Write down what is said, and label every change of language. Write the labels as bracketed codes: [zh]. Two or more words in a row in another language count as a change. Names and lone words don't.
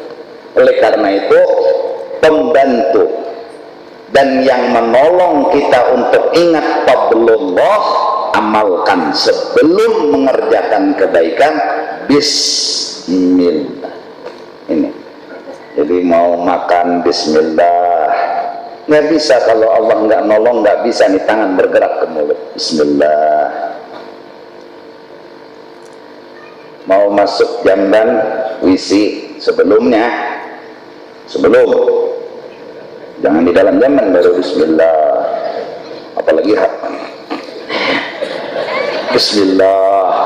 [id] Oleh karena itu, pembantu dan yang menolong kita untuk ingat fadlullah, amalkan sebelum mengerjakan kebaikan. Bismillah. Ini jadi mau makan bismillah, nggak bisa kalau Allah nggak nolong, nggak bisa nih tangan bergerak ke mulut. Bismillah. Mau masuk jamban WC sebelum jangan di dalam jamban baru bismillah, apalagi bismillah.